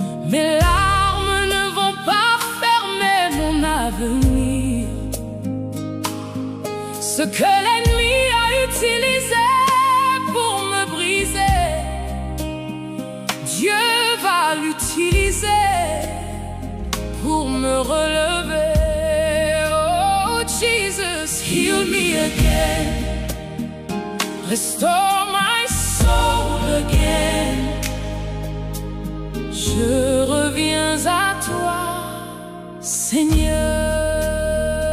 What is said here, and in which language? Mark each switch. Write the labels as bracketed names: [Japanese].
[French] Mes larmes ne vont pas fermer mon avenir. Ce que l'ennemi a utilisé pour me briser, Dieu va l'utiliser pour me relever. [English] Oh Jesus, heal me again, restore my soul again. [French] Je reviens à toi, Seigneur.